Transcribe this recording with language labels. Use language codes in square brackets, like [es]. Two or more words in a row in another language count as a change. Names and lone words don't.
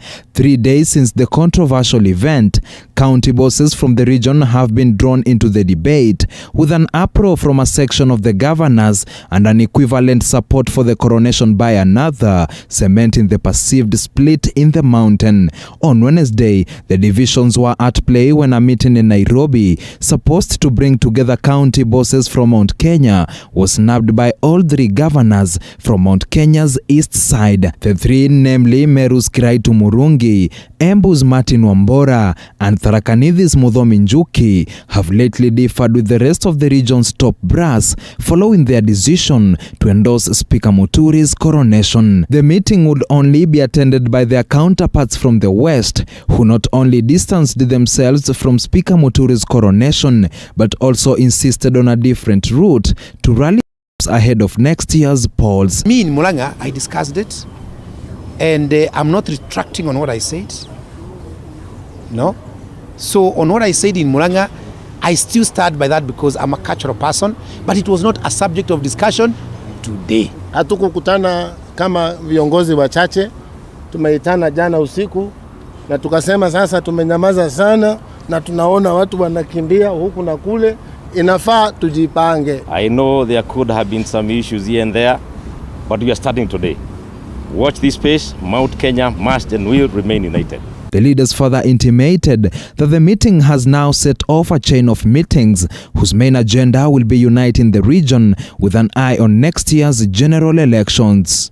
[en] 3 days since the controversial event, county bosses from the region have been drawn into the debate, with an uproar from a section of the governors and an equivalent support for the coronation by another, cementing the perceived split in the mountain. On Wednesday, the divisions were at play when a meeting in Nairobi, supposed to bring together county bosses from Mount Kenya, was snapped by all 3 governors from Mount Kenya's east side. The 3, namely Meru's Kiraitu Murungi, Embu's Martin Wambora, and Tharaka Nithi Muthomi Njuki, have lately differed with the rest of the region's top brass following their decision to endorse Speaker Muturi's coronation. The meeting would only be attended by their counterparts from the west, who not only distanced themselves from Speaker Muturi's coronation, but also insisted on a different route to rally ahead of next year's polls. Me in Murang'a, I discussed it, and I'm not retracting on what I said. No. So on what I said in Murang'a, I still stand by that because I'm a cultural person, but it was not a subject of discussion today. [sw] Hatukukutana kama viongozi wachache, tumeitana jana usiku na tukasema sasa tumenyamaza sana na tunaona watu wanakimbia huku na kule, inafaa tujipange. [en] I know there could have been some issues here and there, but we are starting today. Watch this space. Mount Kenya must and will remain united. The leaders further intimated that the meeting has now set off a chain of meetings whose main agenda will be uniting the region with an eye on next year's general elections.